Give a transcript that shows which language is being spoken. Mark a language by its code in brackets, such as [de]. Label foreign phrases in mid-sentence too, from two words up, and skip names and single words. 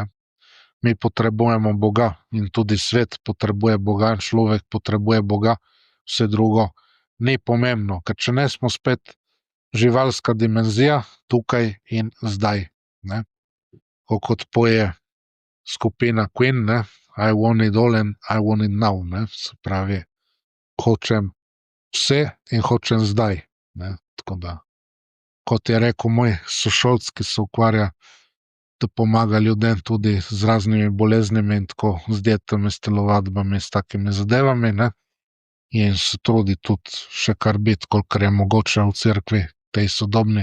[sl] Mi potrebujemo Boga in tudi svet potrebuje Boga, človek potrebuje Boga, vse drugo ni pomembno, ker če ne smo spet živalska dimenzija, tukaj in zdaj, ne. Kot poje skupina Queen, ne, [en] I want it all and I want it now, [sl] ne, se pravi, hočem vse in hočem zdaj, ne, tako da, kot je rekel moj sošolc, ki se ukvarja, da pomaga ljudem tudi z raznimi boleznimi in tako, z dietami, s telovadbami, s takimi zadevami, ne, in se trudi tudi še kar biti, kolikor je mogoče v cerkvi, tej sodobni.